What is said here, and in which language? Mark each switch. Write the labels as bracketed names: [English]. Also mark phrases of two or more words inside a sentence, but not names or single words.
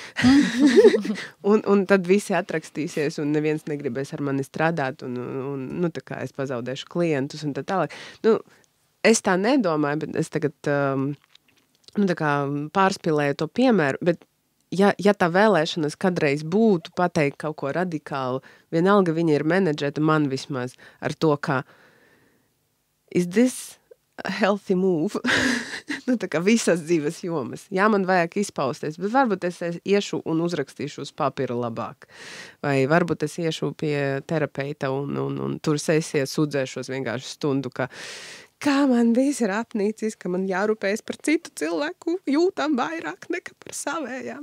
[Latvian] un tad visi atrakstīsies, un neviens negribēs ar mani strādāt, un es pazaudēšu klientus, un tā tālāk. Es tā nedomāju, bet es tagad pārspilēju to piemēru, bet ja tā vēlēšanas kadreiz būtu pateikt kaut ko radikālu, vienalga viņa ir menedžēta man vismaz ar to, ka [English] is this a healthy move? [Latvian] Visas dzīves jomas. Jā, man vajag izpausties, bet varbūt es iešu un uzrakstīšu uz papīra labāk. Vai varbūt es iešu pie terapeita un tur sesijas sūdzēšos vienkārši stundu, kā man viss ir apnīcis, ka man jārūpējas par citu cilvēku, jūtam vairāk nekā par savējām.